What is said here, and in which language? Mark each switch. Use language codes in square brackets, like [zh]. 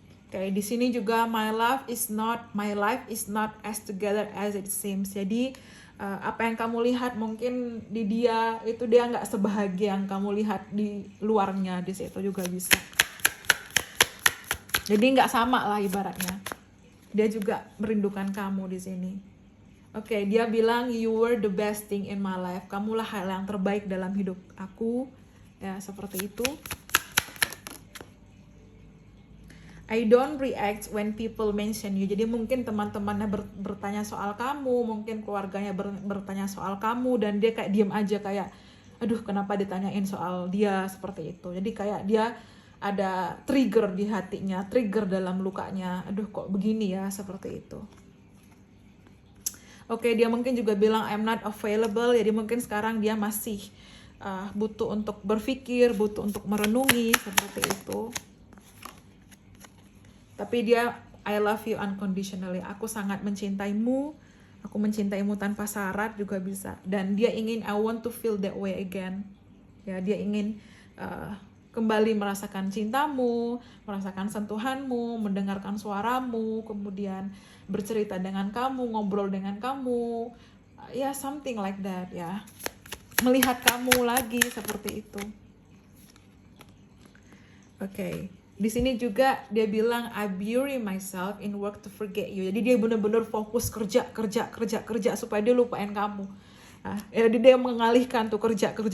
[id] Oke, di sini juga [en] my life is not as together as it seems. [id] Jadi apa yang kamu lihat mungkin di dia itu dia nggak sebahagia yang kamu lihat di luarnya, di situ juga bisa. Jadi nggak sama lah ibaratnya. Dia juga merindukan kamu di sini. Oke, dia bilang [en] you were the best thing in my life. [id] Kamulah hal yang terbaik dalam hidup aku. Ya, seperti itu. [en] I don't react when people mention you. [id] Jadi mungkin teman-temannya bertanya soal kamu, mungkin keluarganya bertanya soal kamu, dan dia kayak diem aja, kayak aduh kenapa ditanyain soal dia, seperti itu. Jadi kayak dia ada trigger di hatinya, trigger dalam lukanya, aduh kok begini ya, seperti itu. Oke, dia mungkin juga bilang [en] I'm not available. [id] Jadi mungkin sekarang dia masih butuh untuk berpikir, butuh untuk merenungi, seperti itu. Tapi dia [en] I love you unconditionally. [id] Aku sangat mencintaimu. Aku mencintaimu tanpa syarat juga bisa. Dan dia ingin [en] I want to feel that way again. [id] Ya, dia ingin kembali merasakan cintamu, merasakan sentuhanmu, mendengarkan suaramu, kemudian bercerita dengan kamu, ngobrol dengan kamu. [en] Ya, something like that ya. [id] Melihat kamu lagi seperti itu. Oke. Di sini juga dia bilang [en] I bury myself in work to forget you. [id] Jadi dia benar-benar fokus kerja supaya dia lupain kamu. Nah, jadi dia mengalihkan tuh kerja.